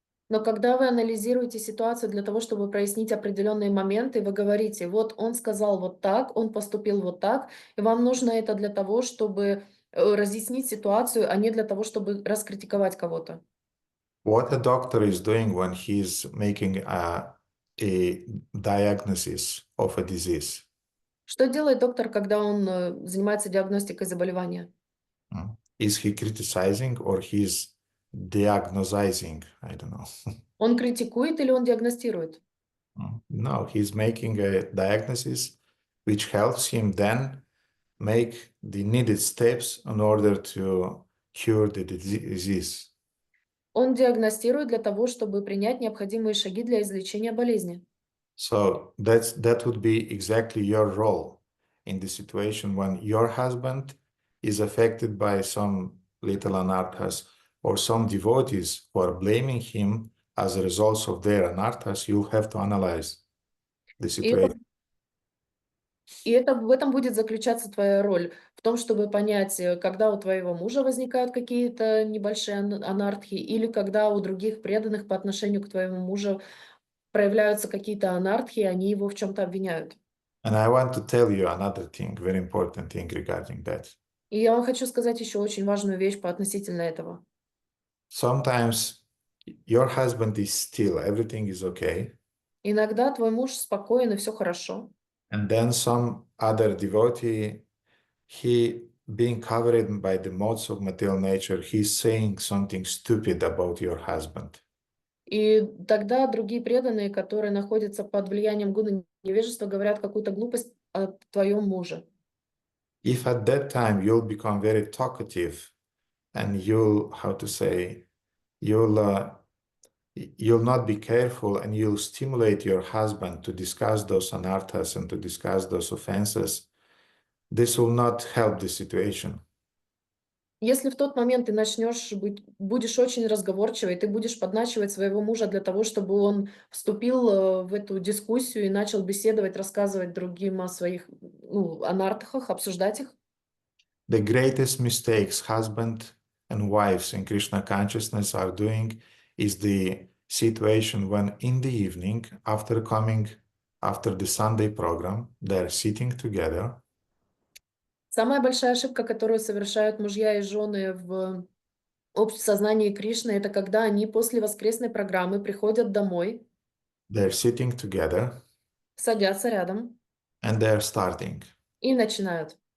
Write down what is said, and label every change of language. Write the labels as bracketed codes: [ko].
[ru] Но когда вы анализируете ситуацию для того, чтобы прояснить определенные моменты, вы говорите, вот он сказал вот так, он поступил вот так, и вам нужно это для того, чтобы разъяснить ситуацию, а не для того, чтобы раскритиковать кого-то. [en] What a doctor is doing when he's making a diagnosis of a disease? [ru] Что делает доктор, когда он занимается диагностикой заболевания? [en] Is he criticizing or he's diagnosing? I don't know. [ru] Он критикует или он диагностирует? [en] No, he's making a diagnosis which helps him then make the needed steps in order to cure the disease. [ru] Он диагностирует для того, чтобы принять необходимые шаги для излечения болезни. [en] So that would be exactly your role in the situation when your husband is affected by some little anarthas or some devotees who are blaming him as a result of their anarthas. You'll have to analyze the situation. [ru] В этом будет заключаться твоя роль, в том, чтобы понять, когда у твоего мужа возникают какие-то небольшие анархии, или когда у других преданных по отношению к твоему мужу проявляются какие-то анархии, они его в чем-то обвиняют. [en] And I want to tell you another thing, very important thing regarding that. [ru] И я вам хочу сказать еще очень важную вещь относительно этого. [en] Sometimes your husband is still, everything is okay. [ru] Иногда твой муж спокоен и все хорошо. [en] And then some other devotee, he being covered by the modes of material nature, he's saying something stupid about your husband. [ru] И тогда другие преданные, которые находятся под влиянием гуна невежества, говорят какую-то глупость о твоем муже. [en] If at that time you'll become very talkative and you'll, how to say, you'll not be careful and you'll stimulate your husband to discuss those anarthas and to discuss those offenses, this will not help the situation. [ru] Если в тот момент ты будешь очень разговорчивый, ты будешь подначивать своего мужа для того, чтобы он вступил в эту дискуссию и начал беседовать, рассказывать другим о своих анархах, обсуждать их. [en] The greatest mistakes husband and wives in Krishna consciousness are doing is the situation when in the evening, after the Sunday program, they're sitting together. [ru] Самая большая ошибка, которую совершают мужья и жены в сознании Кришны, это когда они после воскресной программы приходят домой, [en] They're sitting together [ru] садятся рядом [en] and they're starting. [ru] и начинают.